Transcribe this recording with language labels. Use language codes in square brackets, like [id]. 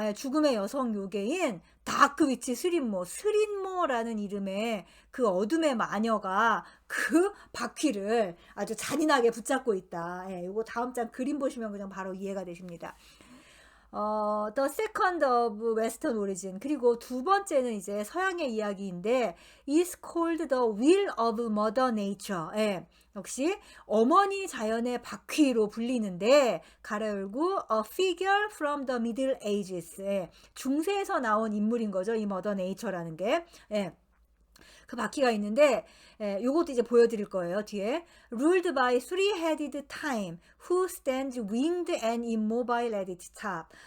[ko] 예, 죽음의 여성 요괴인 다크 위치 스린모라는 이름의 그 어둠의 마녀가 그 바퀴를 아주 잔인하게 붙잡고 있다. 예, 요거 다음 장 그림 보시면 그냥 바로 이해가 되십니다. [en] The second of Western origin. [ko] 그리고 두 번째는 이제 서양의 이야기인데 [en] is called the wheel of mother nature. [ko] 예, 역시 어머니 자연의 바퀴로 불리는데 가로 열고 [en] a figure from the Middle Ages. [ko] 예, 중세에서 나온 인물인 거죠. 이 mother nature라는 게. 예. 그 바퀴가 있는데 요것도 이제 보여드릴 거예요 뒤에. [en] Ruled by three-headed time, who stands winged and immobile at its top.